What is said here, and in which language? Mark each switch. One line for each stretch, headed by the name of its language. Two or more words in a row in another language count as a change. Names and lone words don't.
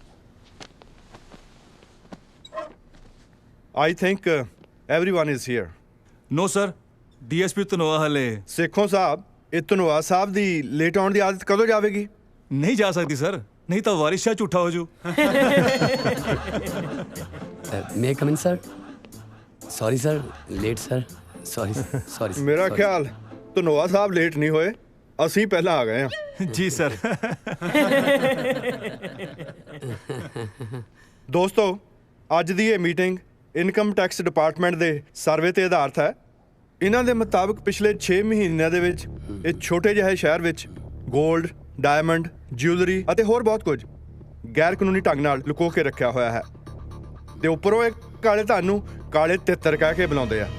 English: I think everyone is here. no sir.
Punjabi: DSP ਧਨੋਆ ਹਲੇ ਸੇਖੋਂ ਸਾਹਿਬ, ਇਹ ਧਨੋਆ ਸਾਹਿਬ ਦੀ ਲੇਟ ਆਉਣ ਦੀ ਆਦਤ ਕਦੋਂ ਜਾਵੇਗੀ? ਨਹੀਂ ਜਾ ਸਕਦੀ ਸਰ, ਨਹੀਂ ਤਾਂ ਵਾਰਿਸ ਸ਼ਾਹ ਝੂਠਾ ਹੋ ਜੂ।
English: May I come in, sir? Sorry, sir. Late, sir. Sorry.
Punjabi: ਮੇਰਾ ਖਿਆਲ ਧਨੋਆ ਸਾਹਿਬ ਲੇਟ ਨਹੀਂ ਹੋਏ, ਅਸੀਂ ਪਹਿਲਾਂ ਆ ਗਏ ਹਾਂ। ਜੀ ਸਰ। ਦੋਸਤੋ, ਅੱਜ ਦੀ ਇਹ ਮੀਟਿੰਗ
English: Income Tax Department
Punjabi: ਦੇ ਸਰਵੇ ਤੇ ਆਧਾਰਿਤ ਹੈ। ਇਹਨਾਂ ਦੇ ਮੁਤਾਬਕ ਪਿਛਲੇ 6 ਮਹੀਨਿਆਂ ਦੇ ਵਿੱਚ ਇਹ ਛੋਟੇ ਜਿਹੇ ਸ਼ਹਿਰ ਵਿੱਚ
English: Gold, diamond, jewellery
Punjabi: ਅਤੇ ਹੋਰ ਬਹੁਤ ਕੁਝ ਗੈਰ ਕਾਨੂੰਨੀ ਢੰਗ ਨਾਲ ਲੁਕੋ ਕੇ ਰੱਖਿਆ ਹੋਇਆ ਹੈ ਤੇ ਉੱਪਰੋਂ ਇਹ ਕਾਲੇ ਧਨ ਨੂੰ ਕਾਲੇ ਤਿੱਤਰ ਕਹਿ ਕੇ ਬੁਲਾਉਂਦੇ ਆ।